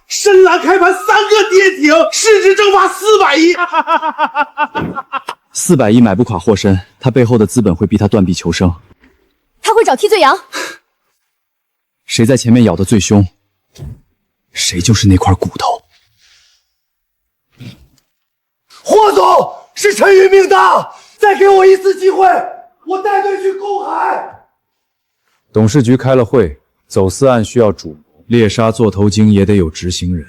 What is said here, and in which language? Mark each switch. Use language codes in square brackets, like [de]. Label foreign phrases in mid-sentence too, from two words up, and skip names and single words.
[zh] 深蓝开盘3个跌停，市值蒸发400亿。 400亿买不垮霍申，他背后的資本會逼他斷臂求生。他會找替罪羊。誰在前面咬得最兇，誰就是那塊骨頭。霍總，是陳宇命大，再給我一次機會，我帶隊去公海。董事局開了會，走私案需要主謀，獵殺座頭鯨也得有執行人。